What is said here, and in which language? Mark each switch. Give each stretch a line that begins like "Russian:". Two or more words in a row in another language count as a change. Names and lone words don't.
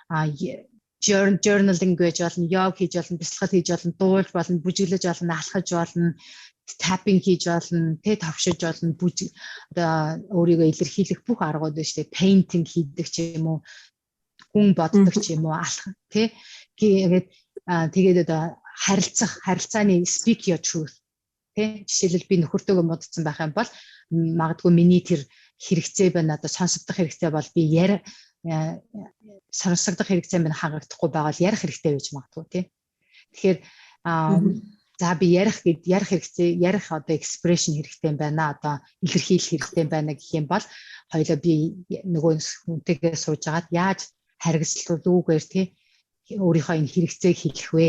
Mongolian: journaling гэж болно, йог хийж болно, бясалгал хийж болно, дуулж болно, бүжиглэж болно, алхаж болно, tapping хийж болно, тэ тавшиж болно, одоо өөрийгөө илэрхийлэх бүх аргууд байна шүү дээ. Painting хийдэг ч юм уу, хүн боддог ч юм уу, алхах, тэ тэгээд одоо харилцааны
English: speak your truth.
Mongolian: Тэ жишээлбэл би нөхөртөөгөө муудсан байх юм бол магадгүй миний тэр хэрэгцээ байна, одоо сонсогдох хэрэгцээ бол би сонсогдох хэрэгцээ минь хангагдахгүй байгаа л ярих хэрэгтэй байж магадгүй, тий. Тэгэхээр за би ярих хэрэгтэй, ярих одоо expression хэрэгтэй байна, одоо илэрхийлэх хэрэгтэй байна гэх юм бол хоёулаа би нөгөө хүнтэйгээ сууж агаад яаж харгислуулгүйгээр, тий өөрийнхөө энэ хэрэгцээг хэлэх вэ?